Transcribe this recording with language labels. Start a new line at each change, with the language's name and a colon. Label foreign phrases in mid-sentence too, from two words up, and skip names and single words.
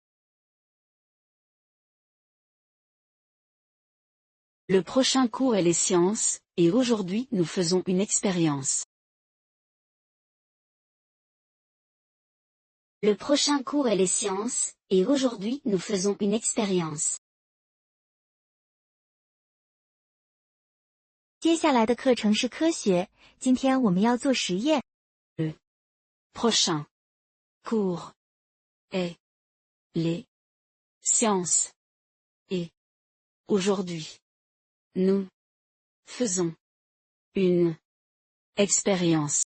French: Le prochain cours est les sciences, et aujourd'hui nous faisons une expérience. Le prochain cours est les sciences, et aujourd'hui nous faisons une expérience.
Chinese: 接下来的课程是科学，今天我们要做实验。
French: Le prochain Cours. Et. Les. Sciences. Et. Aujourd'hui. Nous. Faisons. Une. Expérience.